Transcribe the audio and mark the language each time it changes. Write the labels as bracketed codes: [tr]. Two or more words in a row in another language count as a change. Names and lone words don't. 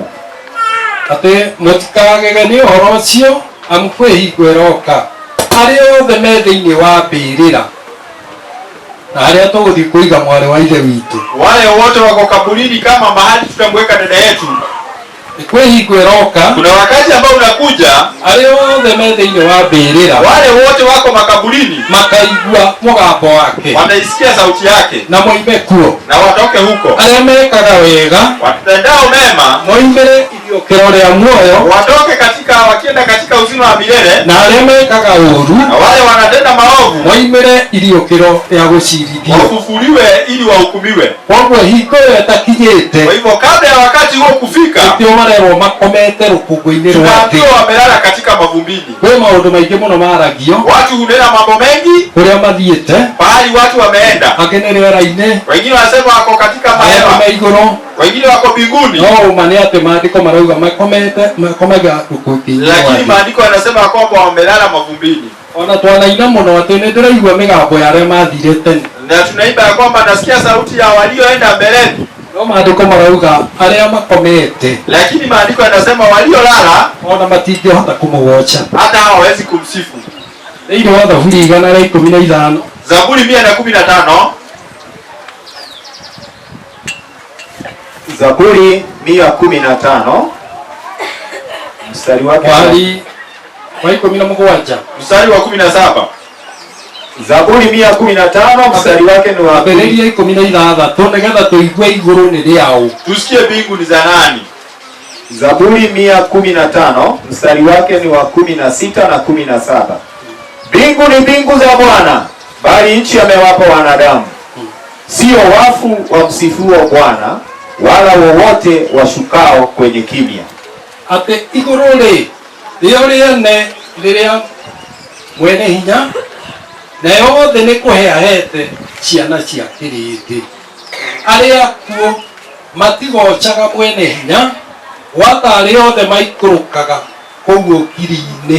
[ki] Atĩ mũtikagege nĩ ũhoro ũcio, amu kwĩhingo ĩroka arĩa othe me thĩinĩ wa mbĩrĩra na arĩa tũgũthiĩ kũiga mwarĩ wa ithe witũ. [sw] Wale wote wako kaburini kama mahali tutamweka dada yetu. [ki] Kwĩhingo ĩroka, [sw] kuna wakati ambao unakuja [ki] arĩa othe me thĩinĩ wa mbĩrĩra, [sw] wale wote wako makaburini [ki] makaigua mũgambo wake, [sw] wataisikia sauti yake [ki] na moime kuo, [sw] na watoke huko. [ki] Arĩa mekaga wega, [sw] watendao mema, [ki] moimĩre iriũkĩro rĩa muoyo, [sw] watoke wakienda katika uzima wa milele, [ki] na arĩa mekaga ũũru, [sw] na wale wanatenda maovu, [ki] moimĩre iriũkĩro rĩa gũcirithio, [sw] wafufuliwe ili wahukumiwe. [ki] Koguo hingo ĩyo ĩtakinyĩte, [sw] kwa hivyo kabla ya wakati huo kufika, [ki] marerwo makomete rũkũngũ-inĩ rwa thĩ, [sw] wamelala katika mavumbini. [ki] Kwĩ maũndũ maingĩ mũno maragio, [sw] watu hunena mambo mengi [ki] kũrĩa mathiĩte, [sw] pahali watu wameenda, [ki] angĩ nĩ rĩera-inĩ, [sw] wengine wanasema wako katika mahewa, [ki] igũrũ, [sw] wengine wako mbinguni. [ki] No uma nĩ atĩ maandĩko marauga makomaga rũkũngũ-inĩ, [sw] lakini maandiko yanasema kwamba wamelala mavumbini. [ki] Ona twanaina mũno atĩ nĩ ndĩraigua mĩgambo ya arĩa mathire tene, [sw] na tunaimba ya kwamba nasikia sauti ya walioenda mbeleni. [ki] No maandĩko marauga arĩa makomete, [sw] lakini maandiko yanasema waliolala [ki] ona matingĩhota kũmũgoca, [sw] hata hawawezi kumsifu. [ki] Thĩinĩ wa Zaburi 115, [sw] Zaburi 115, Zaburi 115 mstari wake wa 17, mstari wa 17. Zaburi 115 mstari wake ni wa [ki] 16, nĩgetha tũigue igũrũ nĩ rĩaũ, [sw] tusikie mbingu ni za nani. Zaburi 115 mstari wake ni wa 16 na 17. Mbingu ni mbingu za Bwana, bali nchi amewapa wanadamu. Sio wafu wamsifuo Bwana, wala wowote washukao kwenye kimya. [ki] Atĩ igũrũ rĩo rĩene rĩrĩa mwene hinya, na yothe nĩ kũheahete ciana cia kĩrĩndĩ. Arĩa kuo matigocaga mwene hinya, gwata arĩa othe maikũrũkaga kũu ũkiri-inĩ.